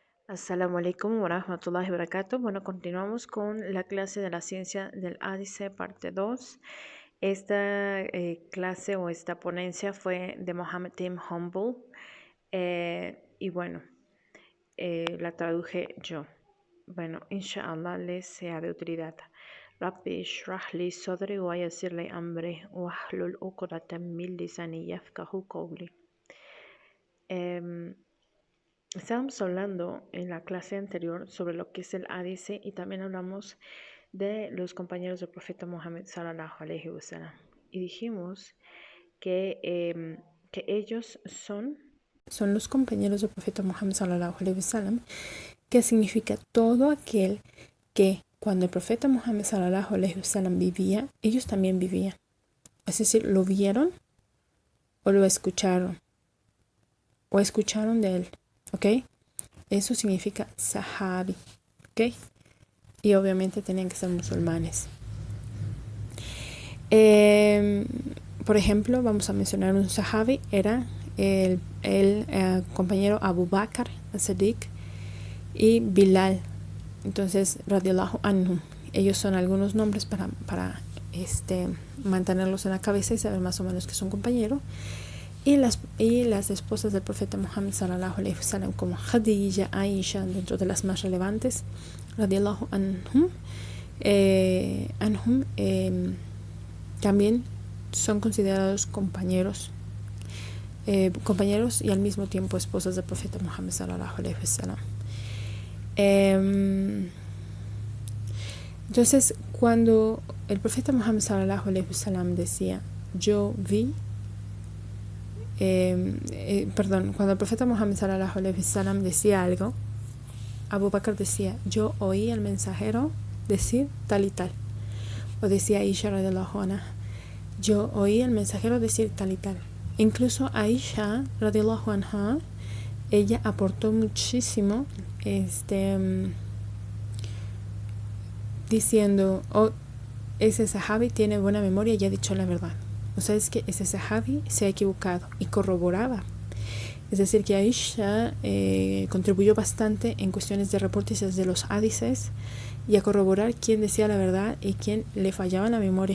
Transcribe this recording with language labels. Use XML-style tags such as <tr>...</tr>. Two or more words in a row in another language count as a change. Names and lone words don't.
<ar>السلام عليكم ورحمة الله وبركاته.</ar> <es>Bueno, continuamos con la clase de la ciencia del Ádice, parte 2. Esta clase o esta ponencia fue de Mohammed Tim Humble y bueno, la traduje yo. Bueno, inshallah les sea de utilidad.</es> <ar>ربي اشرح لي صدري ويسر لي أمري واحلل عقدة من لساني يفقهوا قولي.</ar> <es>Estábamos hablando en la clase anterior sobre lo que es el Ádice y también hablamos de los compañeros del profeta Muhammad</es> <ar>صلى الله عليه وسلم.</ar> <es>Y dijimos que ellos son los compañeros del profeta Muhammad</es> <ar>صلى الله عليه وسلم,</ar> <es>que significa todo aquel que cuando el profeta Muhammad</es> <ar>صلى الله عليه وسلم</ar> <es>vivía, ellos también vivían. Es decir, lo vieron o lo escucharon o escucharon de él. ¿Ok? Eso significa sahabi. ¿Ok? Y obviamente tenían que ser musulmanes. Por ejemplo, vamos a mencionar un sahabi. Era el compañero Abu Bakr as-Siddiq y Bilal. Entonces,</es> <ar>رضي الله عنهم.</ar> <es>Ellos son algunos nombres para mantenerlos en la cabeza y saber más o menos que son compañeros. Y las esposas del profeta Muhammad</es> <ar>صلى الله عليه وسلم,</ar> <es>como Khadija, Aisha, dentro de las más relevantes,</es> <ar>رضي الله عنهم,</ar> <es>también son considerados compañeros y al mismo tiempo esposas del profeta Muhammad</es> <ar>صلى الله عليه وسلم.</ar> <es>Entonces, cuando el profeta Muhammad</es> <ar>صلى الله عليه وسلم</ar> <es>decía, yo vi, cuando el profeta Muhammad</es> <ar>صلى الله عليه وسلم</ar> <es>decía algo, Abu Bakr decía, yo oí al mensajero decir tal y tal. O decía Aisha</es> <ar>رضي الله عنها,</ar> <es>yo oí al mensajero decir tal y tal. Incluso Aisha</es> <ar>رضي الله عنها,</ar> <es>ella aportó muchísimo diciendo, ese sahabi tiene buena memoria y ha dicho la verdad. O sea, es que ese sahabi se ha equivocado, y corroboraba. Es decir, que Aisha contribuyó bastante en cuestiones de reportes de los hadices y a corroborar quién decía la verdad y quién le fallaba la memoria.</es>